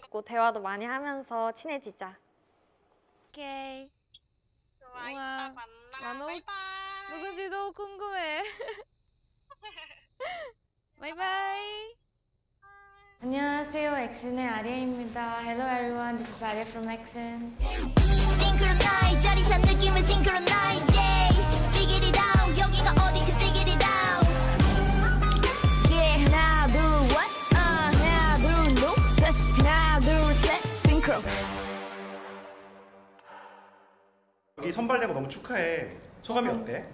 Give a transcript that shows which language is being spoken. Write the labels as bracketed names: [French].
[Korean] 그리고 대화도 많이 하면서 친해지자. 오케이. 좋아. 우와. 이따 만나. 나 너무- 바이바이. 누구지 너무 궁금해. 바이바이. 안녕하세요, 엑슨의 아리아입니다. [English] Hello everyone, this is Aria from 엑슨. Synchronize [Korean] 짜릿한 느낌을 [English] synchronize yeah. Figure it out [Korean] 여기가 어딘지 [English] figure it out Yeah [Korean] 하나 둘 [English] what 하나 둘 no [Korean] 다시 하나 둘 셋 [English] synchro [Korean] 여기 선발된 거 너무 축하해. 소감이 어때?